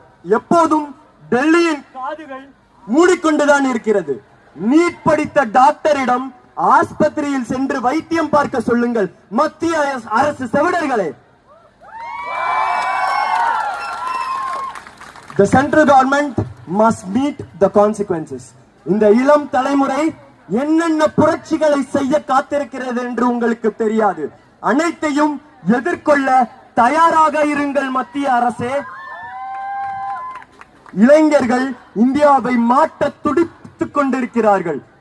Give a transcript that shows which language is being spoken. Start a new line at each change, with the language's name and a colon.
Tamil: எப்போதும் டெல்லியின் காதுகள் மூடிக்கொண்டுதான் இருக்கிறது. நீட் படித்த டாக்டரிடம் ஆஸ்பத்திரியில் சென்று வைத்தியம் பார்க்க சொல்லுங்கள் மத்திய அரசு செவிடர்களே.
English: The central government must meet the consequences.
Tamil: இந்த இளம் தலைமுறை என்னென்ன புரட்சிகளை செய்ய காத்திருக்கிறது என்று உங்களுக்கு தெரியாது. அனைத்தையும் எதிர்கொள்ள தயாராக இருங்கள் மத்திய அரசே. இளைஞர்கள் இந்தியாவை மாற்ற துடித்துக் கொண்டிருக்கிறார்கள்.